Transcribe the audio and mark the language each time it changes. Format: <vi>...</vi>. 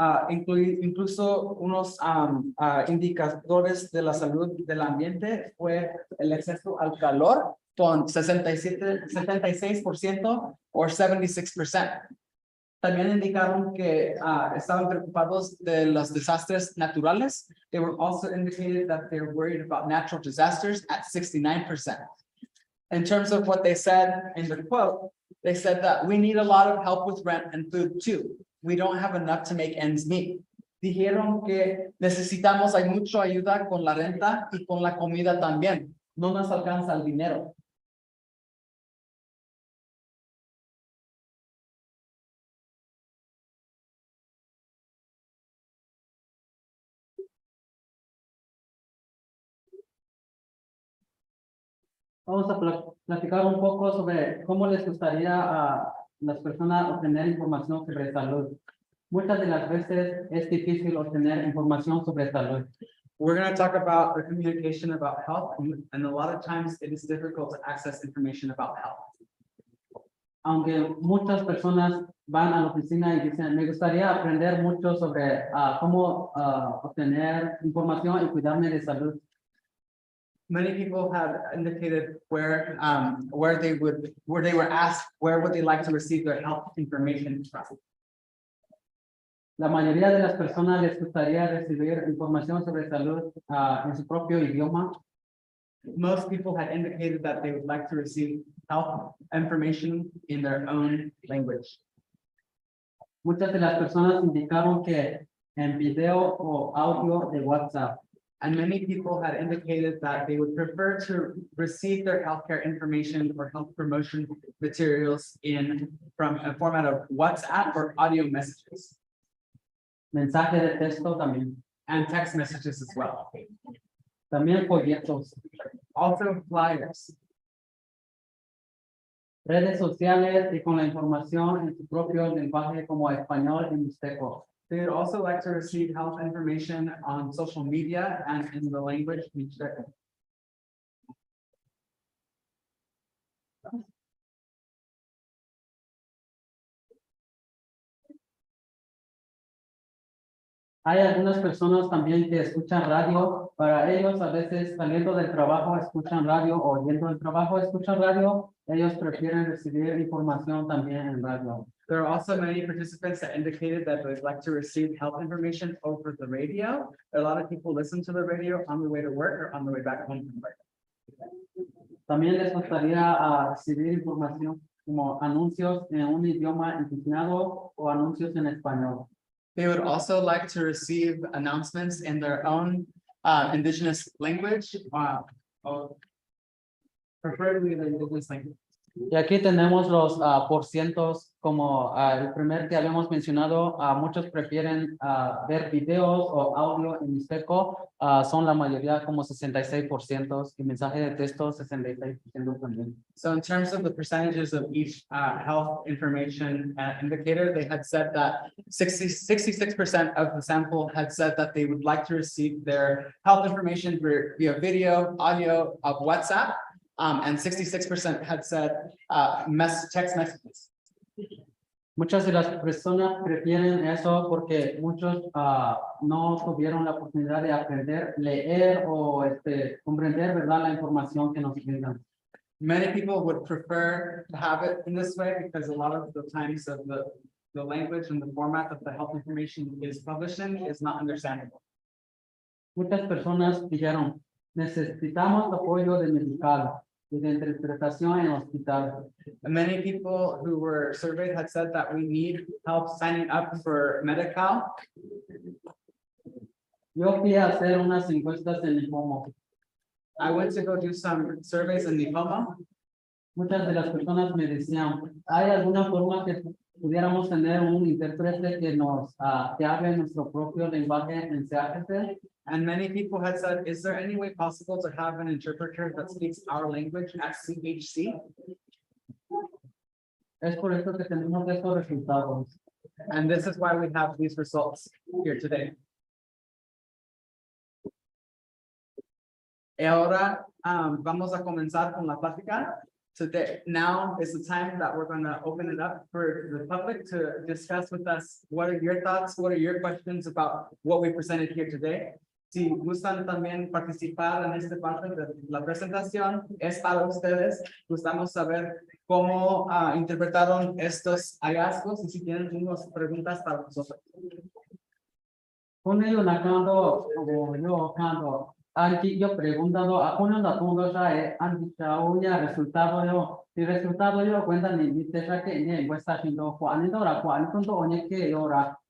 <es>Incluso unos indicadores de la salud del ambiente fue el exceso al calor con 76% o 76%. También indicaron que estaban preocupados de los desastres naturales.</es> <en>They were also indicated that they were worried about natural disasters at 69%. In terms of what they said in the quote, they said that we need a lot of help with rent and food too. We don't have enough to make ends meet.</en> <es>Dijeron que necesitamos, hay mucha ayuda con la renta y con la comida también. No nos alcanza el dinero. Vamos a platicar un poco sobre cómo les gustaría a las personas obtener información sobre salud. Muchas de las veces es difícil obtener información sobre salud.</es> <en>We're going to talk about the communication about health, and a lot of times it is difficult to access information about health.</en> <es>Aunque muchas personas van a la oficina y dicen, me gustaría aprender mucho sobre cómo obtener información y cuidarme de salud.</es> <en>Many people have indicated where they were asked where would they like to receive their health information from.</en> <es>La mayoría de las personas les gustaría recibir información sobre salud en su propio idioma.</es> <en>Most people had indicated that they would like to receive health information in their own language.</en> <es>Muchas de las personas indicaron que en video o audio de WhatsApp.</es> <en>And many people had indicated that they would prefer to receive their healthcare information or health promotion materials from a format of WhatsApp or audio messages.</en> <es>Mensaje de texto también.</es> <en>And text messages as well.</en> <es>También folletos.</es> <en>Also flyers.</en> <es>Redes sociales y con la información en su propio lenguaje como español y mixteco.</es> <en>They would also like to receive health information on social media and in the language Mixteco.</en> <es>Hay algunas personas también que escuchan radio. Para ellos, a veces saliendo del trabajo escuchan radio o yendo del trabajo escuchan radio. Ellos prefieren recibir información también en radio.</es> <en>There are also many participants that indicated that they'd like to receive health information over the radio. A lot of people listen to the radio on the way to work or on the way back home from work.</en> <es>También les gustaría recibir información como anuncios en un idioma indigenado o anuncios en español.</es> <en>They would also like to receive announcements in their own indigenous language, or preferably the indigenous language.</en> <es>Y aquí tenemos los porcientos, como el primer que habíamos mencionado, muchos prefieren ver videos o audio en Mixteco, son la mayoría como 66% y mensaje de texto 66% también.</es> <en>So in terms of the percentages of each health information indicator, they had said that 66% of the sample had said that they would like to receive their health information via video, audio of WhatsApp. And 66% had said text messages.</en> <es>Muchas de las personas prefieren eso porque muchos no tuvieron la oportunidad de aprender, leer o comprender, ¿verdad?, la información que nos brindan.</es> <en>Many people would prefer to have it in this way because a lot of the times of the language and the format that the health information is published in is not understandable.</en> <es>Muchas personas dijeron, necesitamos apoyo de medical y de interpretación en hospital.</es> <en>And many people who were surveyed had said that we need help signing up for Medi-Cal.</en> <es>Yo fui a hacer unas encuestas en Nipomo.</es> <en>I went to go do some surveys in Nipomo.</en> <es>Muchas de las personas me decían, ¿hay alguna forma que pudiéramos tener un intérprete que nos que hable nuestro propio lenguaje en CHC?</es> <en>And many people had said, is there any way possible to have an interpreter that speaks our language at CHC?</en> <es>Es por eso que tenemos estos resultados.</es> <en>And this is why we have these results here today.</en> <es>Y ahora vamos a comenzar con la plática.</es> <en>Today, now is the time that we're going to open it up for the public to discuss with us. What are your thoughts? What are your questions about what we presented here today?</en> <es>Si gustan también participar en esta parte de la presentación, es para ustedes. Gustamos saber cómo interpretaron estos hallazgos y si tienen unas preguntas para nosotros. Con ello, nakando, yo kando, aquí yo preguntado, a uno la pongo ya, antichauya, resultado yo, si resultado yo cuenta ni te saque ni encuesta siendo cuando la cuando oye que llora.</es>